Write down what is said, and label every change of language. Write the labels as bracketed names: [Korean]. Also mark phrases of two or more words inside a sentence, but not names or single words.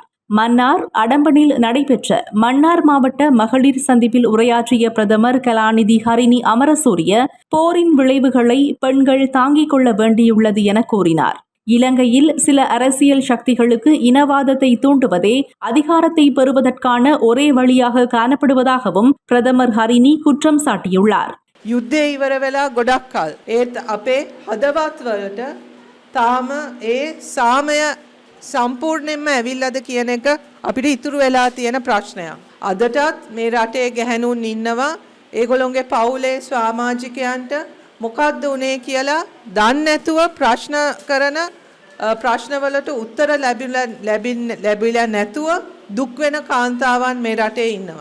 [Tamil] மன்னார் அடம்பனில் நடைபெற்ற மன்னார் மாவட்ட மகளிர் சந்திப்பில் உரையாற்றிய பிரதமர் கலாநிதி ஹரிணி அமரசூரிய போரின் விளைவுகளை பெண்கள் தாங்கிக் கொள்ள வேண்டியுள்ளது என கூறினார். இலங்கையில் சில அரசியல் சக்திகளுக்கு இனவாதத்தை தூண்டுவதே அதிகாரத்தை பெறுவதற்கான ஒரே வழியாக காணப்படுவதாகவும் பிரதமர் ஹரிணி குற்றம் சாட்டியுள்ளார். [Sinhala] යුද්ධය ඉවර වෙලා ගොඩක් කල් ඒත් අපේ හදවත් වලට තාම ඒ සාමය සම්පූර්ණයෙන්ම ඇවිල්ලාද කියන එක අපිට ඉතුරු වෙලා තියෙන ප්‍රශ්නයක්. අදටත් මේ රටේ ගැහැණුන් ඉන්නවා ඒගොල්ලොන්ගේ පවුලේ සමාජිකයන්ට මොකක්ද උනේ කියලා දන්නේ නැතුව ප්‍රශ්න කරන ප්‍රශ්නවලට උත්තර ලැබිලා නැතුව දුක් වෙන කාන්තාවන් මේ රටේ ඉන්නවා.